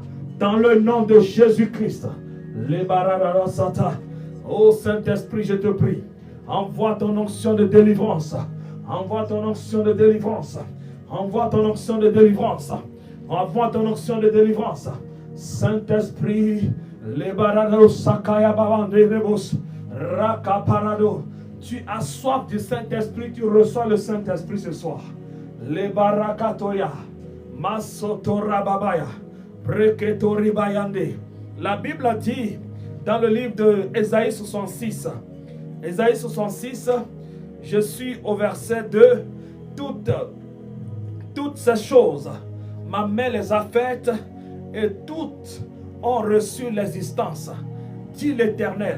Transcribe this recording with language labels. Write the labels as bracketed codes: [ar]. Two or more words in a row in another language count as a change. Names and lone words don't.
[fr] Dans le nom de Jésus-Christ. Oh Saint-Esprit, je te prie. Envoie ton onction de délivrance. Envoie ton onction de délivrance. Envoie ton onction de délivrance. Envoie ton onction de délivrance. Saint-Esprit, les barados sakaya babandrebos rakaparado. Tu as soif du Saint-Esprit, tu reçois le Saint-Esprit ce soir. Les barakatoya, masotorababaya, breketoribayande. La Bible dit dans le livre de Ésaïe 66, Ésaïe 66, je suis au verset 2, toutes ces choses, ma main les a faites et toutes ont reçu l'existence, dit l'Éternel.